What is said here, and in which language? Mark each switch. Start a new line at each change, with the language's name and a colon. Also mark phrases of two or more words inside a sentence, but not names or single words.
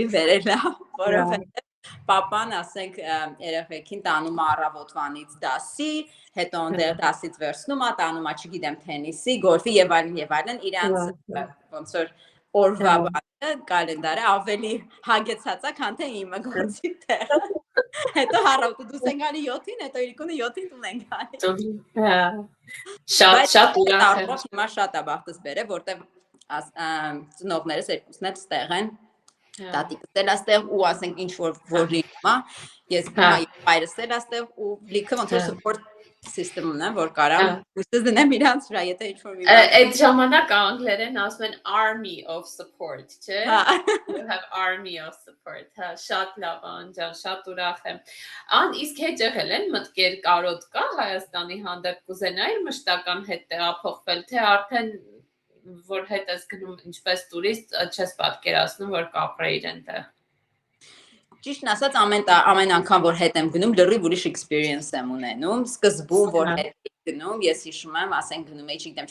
Armenian: վերել է, որովհետև Պապան, ասենք, երեխեքին տանում է առավոտվանից դասի, հետո այնտեղ դասից վերցնում է, տանում է, չգիտեմ, թենիսի, գոլֆի եւ այլն, իրանց ոնց որ օրվա բանը, կալենդարը ավելի հագեցած է, քան թե իմը գործի տեղը։ Հետո առավոտը դուս են գալի 7-ին, հետո իրիկունը 7-ին տուն են գալի։ Շատ ուրախ եմ։ Հիմա շատ է բախտս բերել, որտեվ ծնողներս երկուսն էլ ստեղ են։ Տատիկս էլ աստեղ ու ասենք ինչ որ լինում է, ես հայրս էլ աստեղ ու լիքը ոնց որ
English: support system-
Armenian: ն է, որ կարամ ուստս դնեմ իրանց վրա, եթե ինչ որ մի բան։ Այդ ժամանակ անգլերեն ասում են
English: army of support,
Armenian: չէ՞։
English: You have army of support,
Armenian: հա, շատ լավ անջան, շատ ուրախ եմ։ Իսկ հետ եղել են մտքեր կարոտ կա Հայաստանի հանդեպ կուզենայի մշտական հետ տեղափոխվել, թե արդեն որ հետ ես գնում ինչպես տուրիստ, չես պատկերացնում, որ կապրեիր այնտեղ։ Ճիշտն ասած, ամեն անգամ, որ հետ եմ գնում, լրիվ ուրիշ experience եմ ունենում։ Սկզբում, որ հետ եմ գնում, ես հիշում եմ, ասենք գնում էի, չգիտեմ,